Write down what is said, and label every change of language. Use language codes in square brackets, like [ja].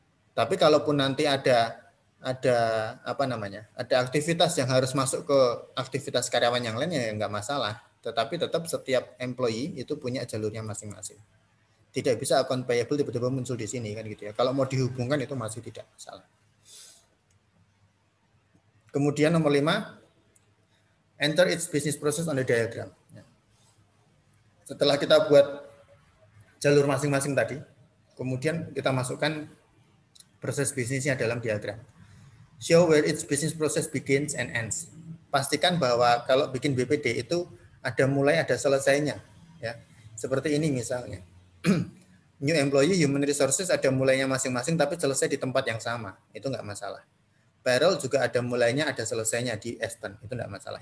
[id] Tapi kalaupun nanti ada aktivitas yang harus masuk ke aktivitas karyawan yang lain ya nggak masalah. Tetapi tetap setiap employee itu punya jalurnya masing-masing. Tidak bisa account payable tiba-tiba muncul di sini kan gitu ya. Kalau mau dihubungkan itu masih tidak masalah. Kemudian nomor 5, [en] enter its business process on the diagram. [id] Setelah kita buat jalur masing-masing tadi, kemudian kita masukkan proses bisnisnya dalam diagram. [en] Show where its business process begins and ends. [id] Pastikan bahwa kalau bikin BPD itu ada mulai, ada selesainya. Ya, seperti ini misalnya. New employee, human resources ada mulainya masing-masing, tapi selesai di tempat yang sama. Itu nggak masalah. Payroll juga ada mulainya, ada selesainya di Aspen. Itu nggak masalah.